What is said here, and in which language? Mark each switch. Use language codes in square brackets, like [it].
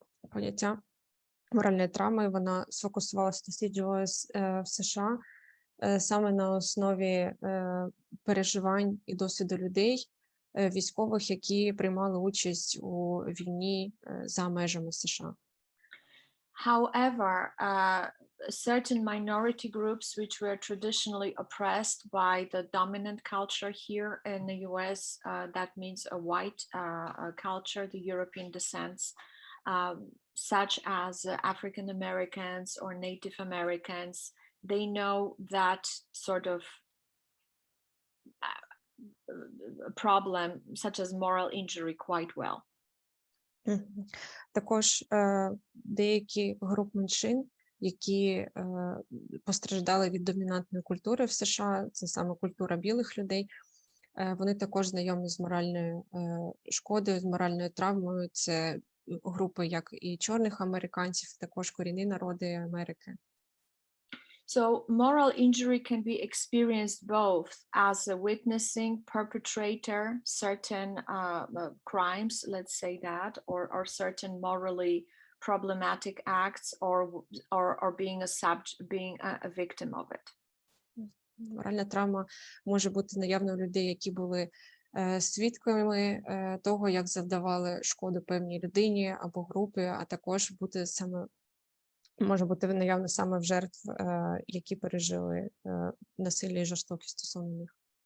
[uk] Поняття моральної травми, вона сфокусувалася, досліджувалась в США саме на основі переживань і досвіду людей, військових, які приймали участь у війні за межами США. [en] However, certain minority groups which were traditionally oppressed by the dominant culture here in the US, that means a white culture, the European descents, such as African Americans or Native Americans, they know that sort of problem, such as moral injury, quite well. [uk] Також деякі групи меншин, які постраждали від домінантної культури в США, це саме культура білих людей, вони також знайомі з моральною шкодою, з моральною травмою. Це групи як і чорних американців, також корінні народи Америки. [en] So moral injury can be experienced both as a witnessing perpetrator certain crimes, let's say that, or certain morally problematic acts, or being a victim of it. [uk] Моральна травма може бути наявна у людей, які були свідками того, як завдавали шкоду певній людині або групі, а також може бути наявно саме в жертв, які пережили насилля і жорстокість стосовно них.